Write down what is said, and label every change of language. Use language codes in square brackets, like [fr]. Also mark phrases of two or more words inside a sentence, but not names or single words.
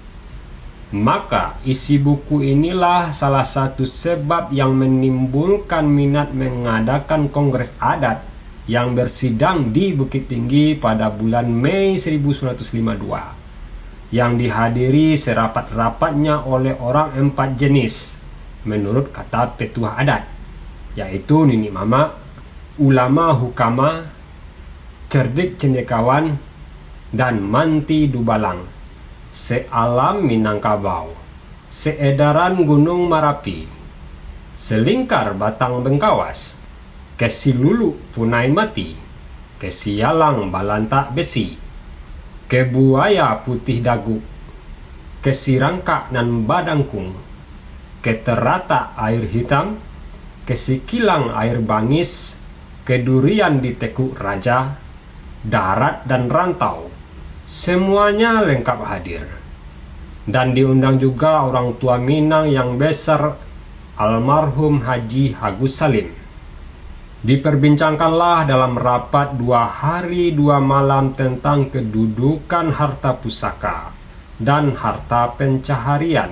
[id] Maka isi buku inilah salah satu sebab yang menimbulkan minat mengadakan kongres adat yang bersidang di Bukit Tinggi pada bulan Mei 1952, yang dihadiri serapat-rapatnya oleh orang 4 jenis menurut kata petuah adat, yaitu Nini Mama, ulama hukama, cerdik cendekawan, dan manti dubalang, sealam Minangkabau, seedaran Gunung Marapi, selingkar Batang Bengkawas, kesilulu Punai Mati, kesialang Balantak Besi, kebuaya Putih Dagu, kesirangka nan Badangkung, keterata air hitam, kesikilang air bangis, kedurian di Tekuk Raja, darat dan rantau, semuanya lengkap hadir. Dan diundang juga orang tua Minang yang besar, almarhum Haji Agus Salim. Diperbincangkanlah dalam rapat 2 hari 2 malam tentang kedudukan harta pusaka dan harta pencaharian.